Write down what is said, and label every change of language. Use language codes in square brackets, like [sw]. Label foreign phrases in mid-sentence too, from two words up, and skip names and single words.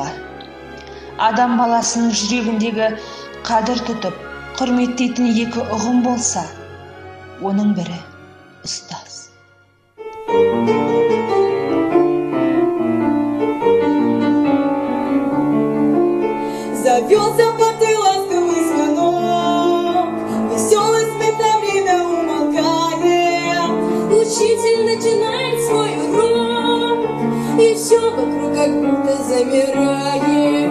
[kk] Адам баласының жүрегіндегі қадір тұтып, құрметтейтін екі ұғым болса, оның бірі ұстаз. [ru] Завелся под ласковый звонок, веселый смех на время умолкает. Учитель начинает свой урок, и все вокруг как будто замирает.